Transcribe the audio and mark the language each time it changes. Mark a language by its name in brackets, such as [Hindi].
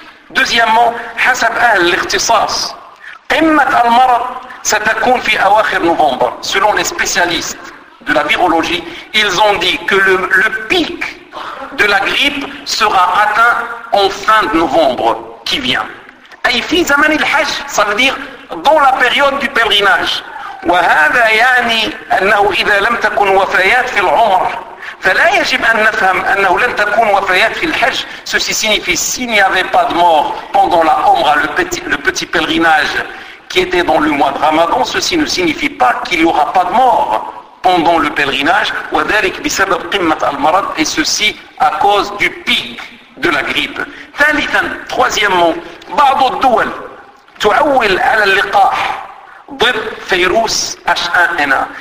[French] Deuxièmement, [Arabic] حسب أهل الاختصاص, قمة المرض ستكون في أواخر نوفمبر. [French] Selon les spécialistes de la virologie, ils ont dit que le pic de la grippe sera atteint en fin de novembre qui vient. [Arabic] أي في زمن الحج, [French] ça veut dire dans la période du pèlerinage. [Arabic] وهذا يعني أنه إذا لم تكن وفيات في العمر فلا يجب أن نفهم أنه لن تكون وفيات في الحج. [French] Ceci signifie s'il n'y avait pas de mort pendant la Omra, le petit pèlerinage qui était dans le mois de Ramadan, ceci ne signifie pas qu'il n'y aura pas de mort pendant le pèlerinage. [Arabic] وذلك بسبب قمة المرض, [French] et ceci à cause du pic de la grippe. [Arabic] ثالثا, [French] troisièmement, [Arabic] بعض الدول تعول على اللقاح ضد فيروس H1N1.